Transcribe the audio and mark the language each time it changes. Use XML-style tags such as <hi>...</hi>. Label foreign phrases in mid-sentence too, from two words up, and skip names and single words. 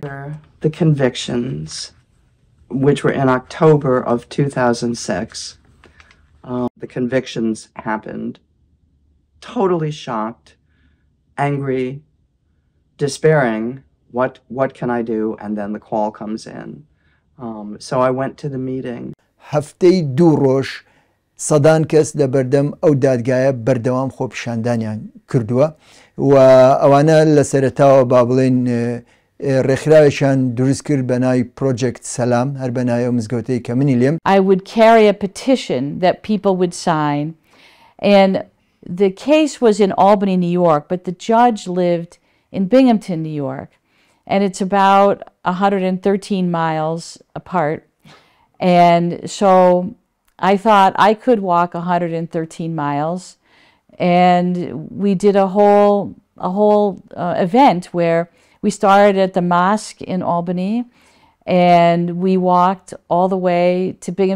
<en>The convictions, which were in October of 2006, the convictions happened. Totally shocked, angry, despairing. What can I do? And then the call comes in. So I went to the meeting.</en> <ckb>هەفتەی دوو ڕۆژ سەدان کەس لە بەردەم ئەو دادگایە بەردەوام خۆپیشاندانیان کردووە و ئەوانە لە سەرەتاوە با بڵێن ڕێکخراوێکیان دروست کرد بە ناوی پرۆجێکت سەلام هەر بە ناوی ئەو مزگەوتەی کە منی لێم.</ckb> <en>I would carry a petition that people would sign, and the case was in Albany, New York, but the judge lived in Binghamton, New York, and it's about 113 miles apart. And so I thought I could walk 113 miles, and we did a whole event where we started at the mosque in Albany, and we walked all the way to Binghamton.</en>